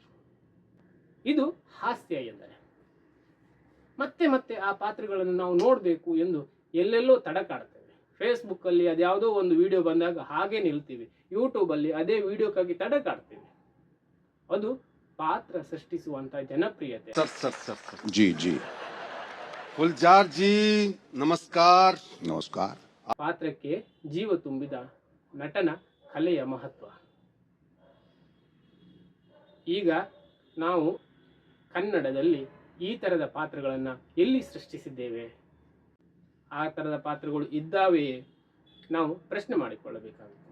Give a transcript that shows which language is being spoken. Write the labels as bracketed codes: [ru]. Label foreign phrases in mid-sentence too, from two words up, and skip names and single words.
[kn] ಇದು ಹಾಸ್ಯ ಎಂದರೆ. ಮತ್ತೆ ಮತ್ತೆ ಆ ಪಾತ್ರಗಳನ್ನು ನಾವು ನೋಡಬೇಕು ಎಂದು ಎಲ್ಲೆಲ್ಲೋ ತಡಕಾಡ್ತೇವೆ. ಫೇಸ್ಬುಕ್ಕಲ್ಲಿ ಅದ್ಯಾವುದೋ ಒಂದು ವಿಡಿಯೋ ಬಂದಾಗ ಹಾಗೆ ನಿಲ್ತೀವಿ, ಯೂಟ್ಯೂಬಲ್ಲಿ ಅದೇ ವಿಡಿಯೋಕ್ಕಾಗಿ ತಡಕಾಡ್ತೀವಿ. ಅದು ಪಾತ್ರ ಸೃಷ್ಟಿಸುವಂತ ಜನಪ್ರಿಯತೆ. [hi] सर जी जी गुलजार जी नमस्कार। नमस्कार। [kn] ಪಾತ್ರಕ್ಕೆ ಜೀವ ತುಂಬಿದ ನಟನ ಕಲೆಯ ಮಹತ್ವ. ಈಗ ನಾವು ಕನ್ನಡದಲ್ಲಿ ಈ ತರದ ಪಾತ್ರಗಳನ್ನು ಎಲ್ಲಿ ಸೃಷ್ಟಿಸಿದ್ದೇವೆ? ಆ ತರದ ಪಾತ್ರಗಳು ಇದ್ದಾವೆಯೇ? ನಾವು ಪ್ರಶ್ನೆ ಮಾಡಿಕೊಳ್ಳಬೇಕಾಗುತ್ತೆ.